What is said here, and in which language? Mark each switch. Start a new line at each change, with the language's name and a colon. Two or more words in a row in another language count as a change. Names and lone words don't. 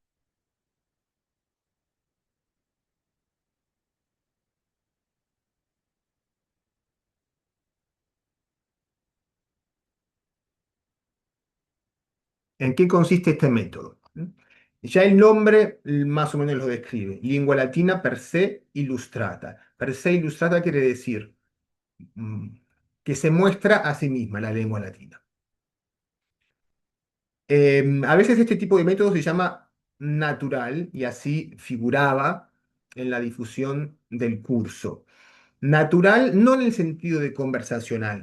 Spanish: ¿En qué consiste este método? Ya el nombre más o menos lo describe.
Latin: Lingua latina per se illustrata. Per se illustrata
Spanish: quiere decir mm, que se muestra a sí misma la lengua latina. A veces este tipo de método se llama natural y así figuraba en la difusión del curso. Natural no en el sentido de conversacional.